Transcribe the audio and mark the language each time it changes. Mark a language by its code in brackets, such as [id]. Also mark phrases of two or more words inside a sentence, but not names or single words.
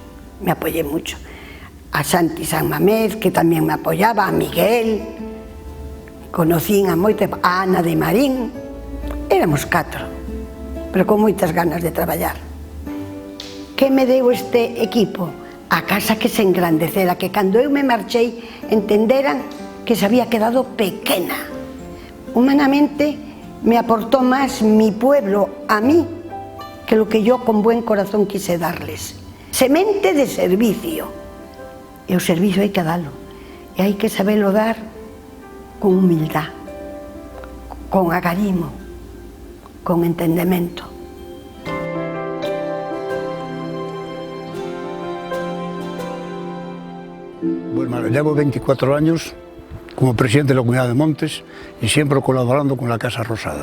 [gl] a Santi San Mamés, [es] que también me apoyaba, [gl] a Miguel, conocí a moita, a Ana de Marín, éramos 4, pero con moitas ganas de traballar. Que me deu este equipo? A casa que se engrandecera, que cando eu me marchei entenderan que [es] se había quedado [gl] pequena. [es] Humanamente, me aportó más mi pueblo a mí que lo que yo con buen corazón quise darles. [gl] Semente de servicio, E o servizo hai que dalo. E hai que sabelo dar con humildad, con agarimo, con entendemento. [es] Bueno, llevo 24 años como presidente de la Comunidad de Montes y siempre colaborando con la Casa Rosada.